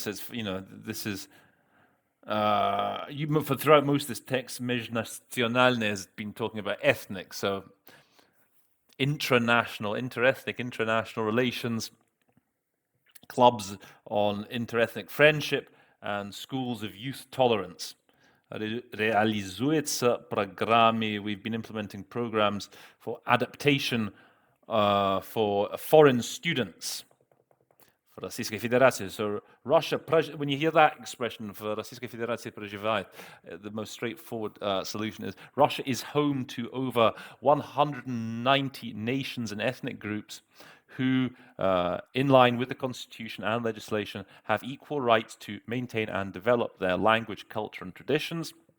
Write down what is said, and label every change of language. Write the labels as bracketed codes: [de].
[en] So this is throughout most of this text, [ru] межнациональное [en] has been talking about ethnic, so interethnic, international relations, clubs on interethnic friendship, and schools of youth tolerance. [ru] Реализуется программы. [en] We've been implementing programs for adaptation for foreign students for Российской Федерации. So Russia, when you hear that expression, for [ru] Российская Федерация проживает, [en] the most straightforward solution is Russia is home to over 190 nations and ethnic groups who, in line with the constitution and legislation, have equal rights to maintain and develop their language, culture, and traditions.